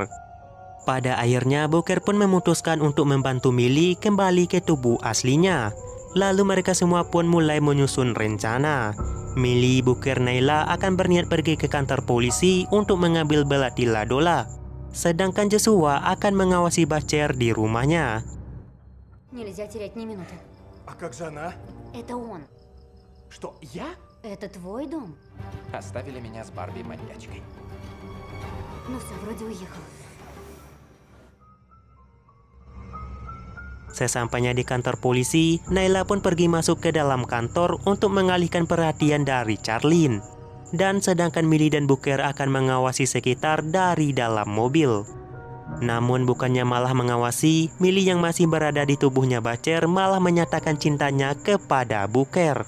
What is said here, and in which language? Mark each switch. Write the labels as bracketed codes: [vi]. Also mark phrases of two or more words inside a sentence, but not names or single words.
[id] Pada akhirnya, Booker pun memutuskan untuk membantu Millie kembali ke tubuh aslinya. Lalu mereka semua pun mulai menyusun rencana. Millie, Booker, Nayla akan berniat pergi ke kantor polisi untuk mengambil Belatilla Dola. Sedangkan Joshua akan mengawasi Butcher di rumahnya. [ru] Нельзя терять ни минуты. А как же она? Это он. Что, я? Это твой дом? Оставили меня с Барби-маньячкой. Ну все, вроде уехал. [id] Sesampainya di kantor polisi, Nayla pun pergi masuk ke dalam kantor untuk mengalihkan perhatian dari Charlene. Dan sedangkan Millie dan Booker akan mengawasi sekitar dari dalam mobil. Namun bukannya malah mengawasi, Millie yang masih berada di tubuhnya Butcher malah menyatakan cintanya kepada Booker.